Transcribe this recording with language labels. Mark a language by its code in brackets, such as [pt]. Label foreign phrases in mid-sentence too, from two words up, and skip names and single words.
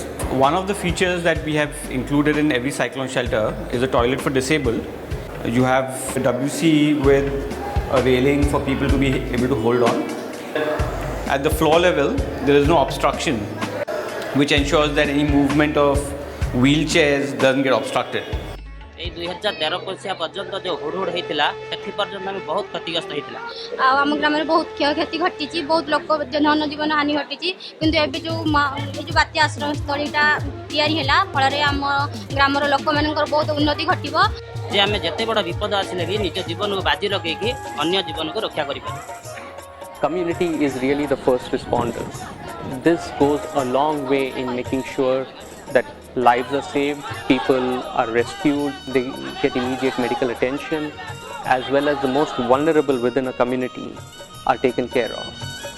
[en] One of the features that we have included in every cyclone shelter is a toilet for disabled. You have a WC with a railing for people to be able to hold on. At the floor level, there is no obstruction, which ensures that any movement of wheelchairs doesn't get obstructed. [or] এই 2013 ମସିହା ପର୍ଯ୍ୟନ୍ତ ଯେଉଁ ହୁଡ଼ହୁଡ଼ ହେଇଥିଲା ସେଠି ପର୍ଯ୍ୟନ୍ତ ଆମେ ବହୁତ କ୍ଷତିଗ୍ରସ୍ତ ହେଇଥିଲା। ଆଉ ଆମ ଗ୍ରାମରେ ବହୁତ କ୍ଷୟକ୍ଷତି ଘଟିଛି, ବହୁତ ଲୋକ ଧନଜୀବନ ହାନି ଘଟିଛି, କିନ୍ତୁ ଏବେ ଯେଉଁ ବାତ୍ୟା ଆଶ୍ରୟସ୍ଥଳୀଟା ତିଆରି ହେଲା ଫଳରେ ଆମ ଗ୍ରାମର ଲୋକମାନଙ୍କର ବହୁତ ଉନ୍ନତି ଘଟିବ। ଯେ ଆମେ ଯେତେ ବଡ଼ ବିପଦ ଆସିଲେ ବି ନିଜ ଜୀବନକୁ ବାଜି ଲଗେଇକି ଅନ୍ୟ ଜୀବନକୁ ରକ୍ଷା କରିପାରିବୁ। [en] Community is really the first responder. This goes a long way in making sure that lives are saved, people are rescued, they get immediate medical attention, as well as the most vulnerable within a community are taken care of.